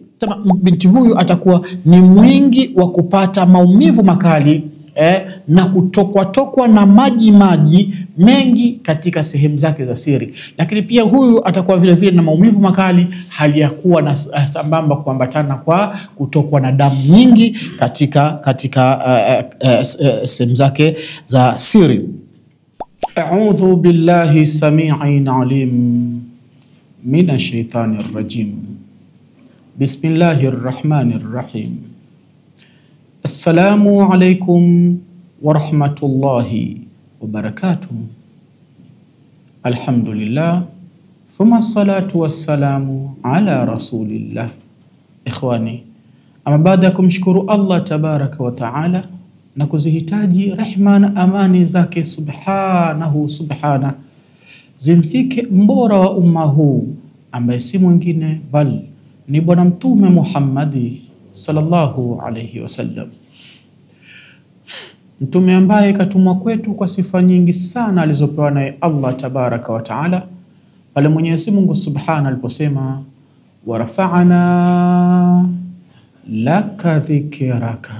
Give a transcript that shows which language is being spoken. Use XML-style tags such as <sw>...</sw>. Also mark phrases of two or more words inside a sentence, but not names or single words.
<sw>Sema binti huyu atakuwa ni mwingi wa kupata maumivu makali na kutokwa na maji mengi katika sehemu zake za siri. Lakini pia huyu atakuwa vile vile na maumivu makali hali ya kuwa na sambamba kuambatana kwa kutokwa na damu nyingi katika sehemu zake za siri.</sw> <ar>أعوذ بالله السميع العليم من الشيطان الرجيم. بسم الله الرحمن الرحيم. السلام عليكم ورحمة الله وبركاته. الحمد لله ثم الصلاة والسلام على رسول الله. Ikhwani,</ar> <sw>ama baada ya kumshukuru Allah</sw> <ar>تبارك وتعالى</ar> <sw>na kuzihitaji rehma na amani zake subhana zimfike mbora wa umma huu ambaye si mwingine bali ni bwana mtume Muhammadi</sw> <ar>صلى الله عليه وسلم,</ar> <sw>mtume ambaye katumwa kwetu kwa sifa nyingi sana alizopewa naye Allah</sw> <ar>تبارك وتعالى,</ar> <sw>pale Mwenyezi Mungu subhana aliposema</sw> <ar>ورفعنا لك ذكرك.</ar>